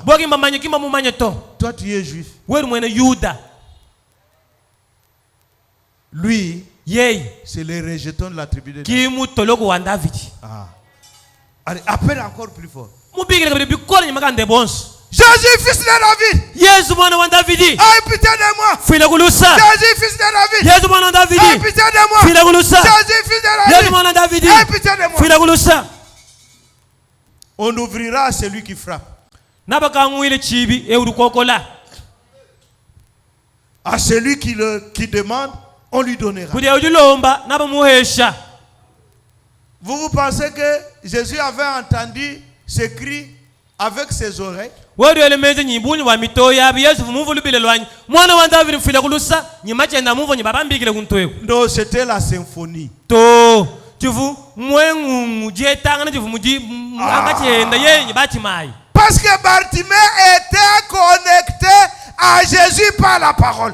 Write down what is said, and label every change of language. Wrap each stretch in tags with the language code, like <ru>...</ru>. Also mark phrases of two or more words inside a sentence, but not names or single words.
<fr>Toi, tu es juif. Lui, c'est le rejeton de la tribu de David. Ah. Allez, appelle encore plus fort. Jésus, fils de David.</fr> <lua>Yesu mwana wa Davidi.</lua> <fr>Aie pitié de moi.</fr> <lua>Fuila kulusa.</lua> <fr>Jésus, fils de David.</fr> <lua>Yesu mwana wa Davidi.</lua> <fr>Aie pitié de moi.</fr> <lua>Fuila kulusa.</lua> <fr>Jésus, fils de David.</fr> <lua>Yesu mwana wa Davidi.</lua> <fr>Aie pitié de moi.</fr> <lua>Fuila kulusa.</lua> <fr>On ouvrira à celui qui frappe.</fr> <lua>Nabakangwile chibi e urukokola.</lua> <fr>À celui qui demande, on lui donnera.</fr> <lua>Kudia ujulomba nabamuhesha.</lua> <fr>Vous pensez que Jésus avait entendu ce cri avec ses oreilles? Non, c'était la symphonie. Parce que Bartimée était connecté à Jésus par la parole.</fr>